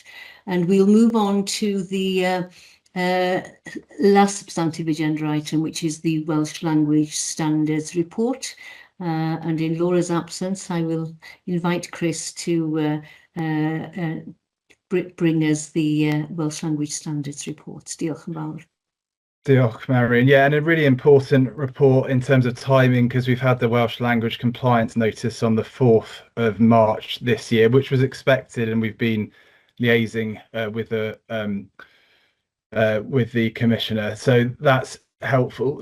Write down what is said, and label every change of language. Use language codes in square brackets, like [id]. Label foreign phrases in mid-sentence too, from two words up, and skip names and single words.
[en] And we'll move on to the last substantive agenda item, which is the Welsh Language Standards Report. And in Laura's absence, I will invite Chris to bring us the Welsh Language Standards Report. [cy] Diolch yn fawr. Diolch, Marion. [en] Yeah, and a really important report in terms of timing, because we've had the Welsh Language Compliance Notice on the 4th of March this year, which was expected, and we've been liaising with the Commissioner. So that's helpful.